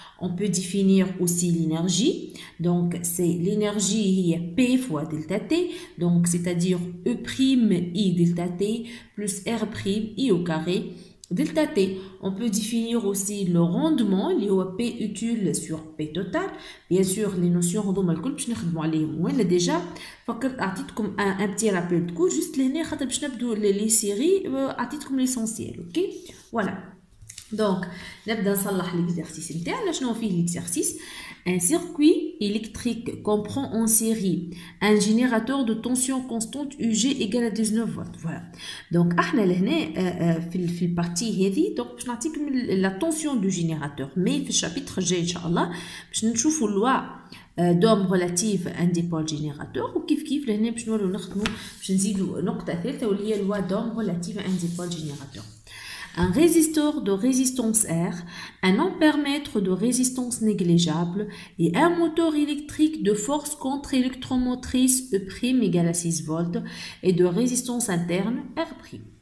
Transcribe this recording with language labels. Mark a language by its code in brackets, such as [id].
[fr] On peut définir aussi l'énergie. Donc, c'est l'énergie P fois delta T, donc c'est-à-dire E' delta T plus R' au carré delta T. On peut définir aussi le rendement lié au P utile sur P total. Bien sûr, les notions [ar] هذوما الكل باش نخدموا عليهم. ولا déjà فكرت اعطيتكم [fr] un petit rappel de cours [ar] juste لهنا خاطر باش نبداو لي سيري اعطيتكم ليسونسيال. اوكي فوالا. دونك نبدا نصلح l'exercice نتاعنا. شنو فيه [fr] l'exercice؟ Un circuit électrique comprend en série un générateur de tension constante UG égale à 19 volts. Voilà. [ar] Donc, احنا لهنا في البارتي هذه دونك باش نعطيكم [fr] la tension du générateur. Mais [ar] في الشابيتر الجاي ان شاء الله باش نشوفوا [fr] loi d'Ohm relative à un dipôle générateur. [ar] وكيف لهنا باش نولوا نخدموا باش نزيدوا نقطه ثالثه واللي هي [fr] loi d'Ohm relative à un dipôle générateur. Un résisteur de résistance R, un ampèremètre de résistance négligeable et un moteur électrique de force contre-électromotrice E' égale à 6 volts et de résistance interne R'.